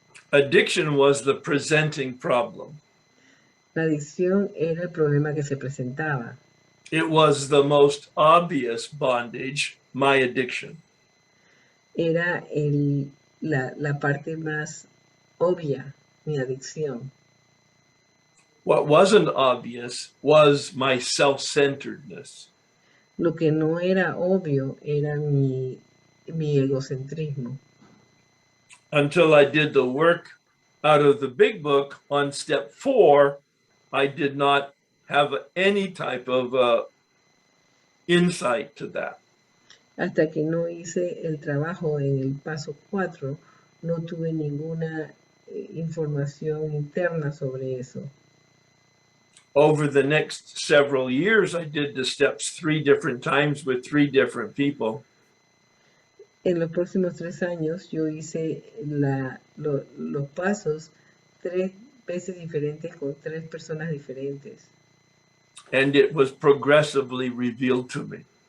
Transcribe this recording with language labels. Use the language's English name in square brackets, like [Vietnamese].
[English] Addiction was the presenting problem. [Spanish] La adicción era el problema que se presentaba. [English] It was the most obvious bondage, my addiction. [Spanish] Era la parte más obvia, mi adicción. [English] What wasn't obvious was my self-centeredness. [Spanish] Lo que no era obvio era mi egocentrismo. [English] Until I did the work out of the big book on step 4, I did not have any type of insight to that. [Spanish] Hasta que no hice el trabajo en el paso 4, no tuve ninguna información interna sobre eso. [English] Over the next several years, I did the steps 3 different times with 3 different people. [Spanish] En los próximos 3 años yo hice los pasos 3 veces diferentes con 3 personas diferentes. [English] And it was progressively revealed to me.